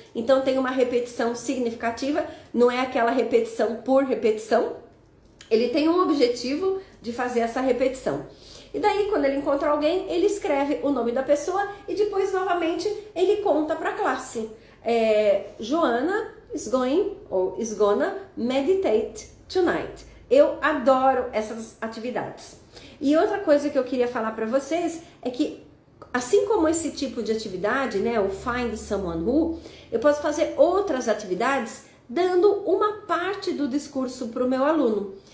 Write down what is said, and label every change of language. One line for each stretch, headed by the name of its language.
Portuguese: Então tem uma repetição significativa. Não é aquela repetição por repetição. Ele tem um objetivo de fazer essa repetição. E daí, quando ele encontra alguém, ele escreve o nome da pessoa e depois, novamente, ele conta para a classe.
English: Joana is gonna meditate tonight.
Portuguese: Eu adoro essas atividades. E outra coisa que eu queria falar para vocês é que, assim como esse tipo de atividade, né, o Find Someone Who, eu posso fazer outras atividades dando uma parte do discurso para o meu aluno.